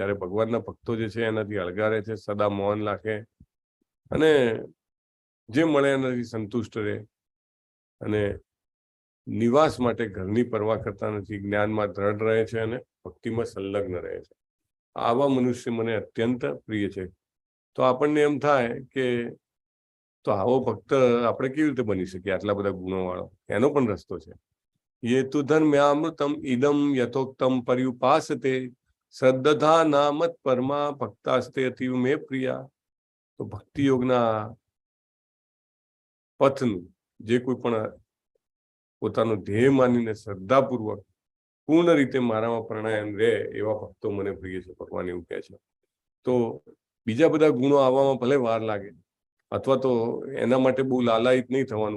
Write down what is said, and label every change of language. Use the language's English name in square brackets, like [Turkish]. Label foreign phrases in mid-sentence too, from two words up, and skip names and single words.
[Gujarati] જ્યારે ભગવાનના ભક્તો જે છે એનાથી અળગારે છે, સદા મૌન રાખે અને જે મળે એનાથી સંતુષ્ટ રહે અને નિવાસ માટે ઘરની પરવા કરતા નથી, જ્ઞાનમાં દ્રઢ રહે છે અને ભક્તિમાં સંલગ્ન રહે છે. આવા મનુષ્ય મને અત્યંત પ્રિય છે. તો આપણને એમ થાય કે તો આવો ભક્ત આપણે કેવી રીતે બની શકીએ, આટલા બધા ગુણો વાળો? એનો પણ રસ્તો છે. [Sanskrit] ये तु धर्म्यामृतम इदम यथोक्तम पर्युपासते श्रद्धा नामत परमा भक्तास्ते अतीव मे प्रिया. [Gujarati] તો ભક્તિ યોગના પથનું જે કોઈ પણ પોતાનું ધ્યેય માનીને શ્રદ્ધાપૂર્વક પૂર્ણ રીતે મારામાં પ્રાણાયામ રહે એવા ભક્તો મને પ્રિય છે, ભગવાન એવું કહે છે. તો બીજા બધા ગુણો આવવામાં ભલે વાર લાગે, અથવા તો એના માટે બહુ લાલાયિત નહીં થવાનું.